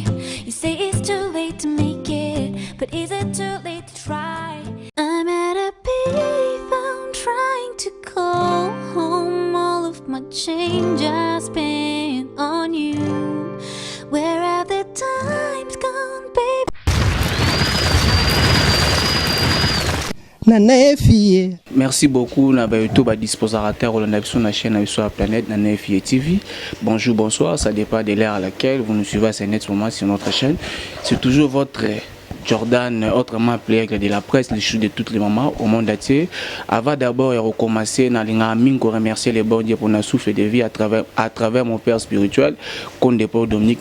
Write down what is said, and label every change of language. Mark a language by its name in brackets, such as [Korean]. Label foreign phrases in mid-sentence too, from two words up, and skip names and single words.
[English] You say it's too late to make it, but is it too late to try? I'm at a payphone trying to call home. All of my change I spent on you. Where have the times gone, baby? [French] Merci beaucoup [Lingala] na bayoto ba [French] disposarateur on a sur la chaîne sur la planète Nana FIE TV. Bonjour, bonsoir, ça dépend de l'heure à laquelle vous nous suivez à ce moment sur notre chaîne. C'est toujours votre Jordan, autrement appelé de la presse, le chou de toutes les mamans au monde entier. Avant d'abord de recommencer, je remercier les bons dieux pour notre souffle de vie à travers mon père spirituel, Conde Paul Dominique.